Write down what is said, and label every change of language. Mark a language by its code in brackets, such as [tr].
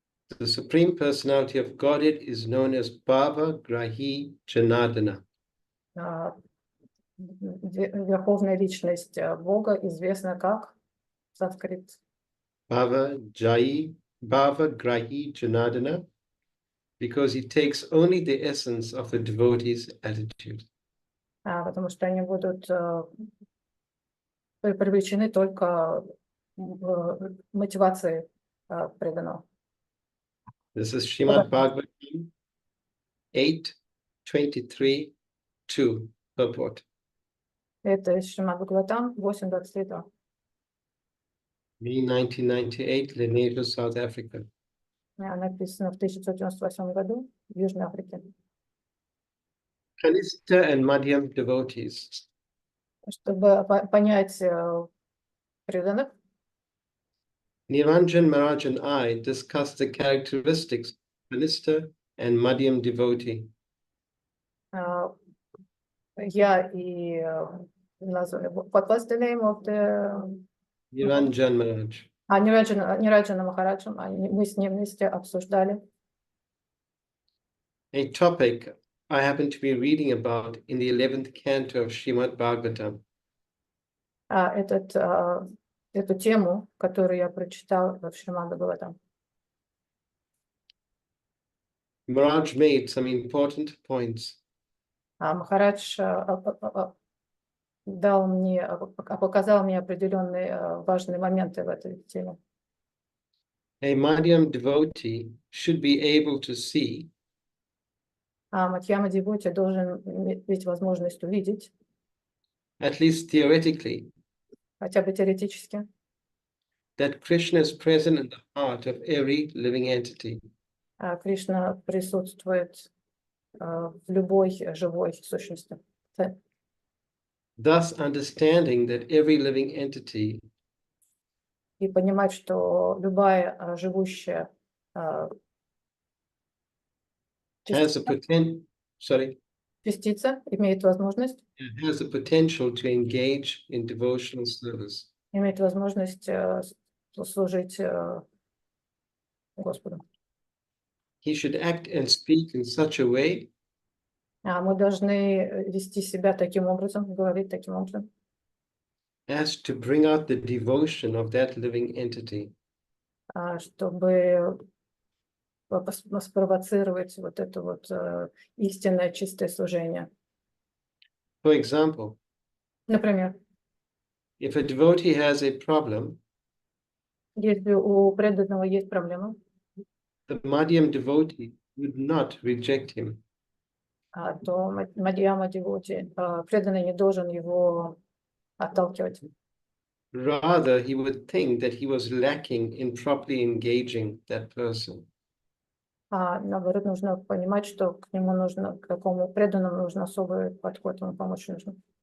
[en] The Supreme Personality of Godhead is known as Bhava Grahi Janardana. [ru] Верховная личность Бога известна как санскрит. [en] Bhava Grahi Janardana, because he takes only the essence of the devotee's attitude. [ru] Потому что они будут привлечены только мотивацией преданного. [en] This is Srimad Bhagavatam 8:23-2 purport. [ru] Это из Шримад Бхагаватам 8.23. [en] May 1998, Lenasia, South Africa. [ru] Написано в 1998 году в Южной Африке. [en] Kanista and Madhyam devotees. [ru] Чтобы понять преданных, [en] Niranjan Maharaj and I discussed the characteristics of Kanista and Madhyam devotee. [ru] я и [en] what was the name of the Niranjan Maharaj. [ru] Нираджана Махараджем, мы с ним вместе обсуждали [en] A topic I happen to be reading about in the 11th canto of Srimad Bhagavatam. [ru] эту тему, которую я прочитал в Шримад Бхагаватам. [en] Maharaj made some important points. [ru] Махарадж показал мне определенные важные моменты в этой теме. [en] A Madhyam devotee should be able to see [ru] Мадхьяма Девути должен иметь возможность увидеть, [en] at least theoretically, [ru] хотя бы теоретически, [en] that Krishna is present in the heart of every living entity. [ru] Кришна присутствует в любой живой сущности. [en] Thus, understanding that every living entity [ru] И понимать, что любая живущая [en] has a [ru] частица имеет возможность [en] to engage in devotional service. [ru] имеет возможность служить Господу. [en] He should act and speak in such a way [ru] Мы должны вести себя таким образом, говорить таким образом, [en] as to bring out the devotion of that living entity. [ru] чтобы спровоцировать вот это вот истинное чистое служение. [en] For example, [ru] Например, [en] if a devotee has a problem, [ru] если у преданного есть проблема, [en] the Madhyam devotee would not reject him. [ru] то Мадьяма Девути, преданный, не должен его отталкивать. [en] Rather, he would think that he was lacking in properly engaging that person. [ru] Наоборот, нужно понимать, что к нему нужно, к такому преданному нужен особый подход, ему помочь нужно.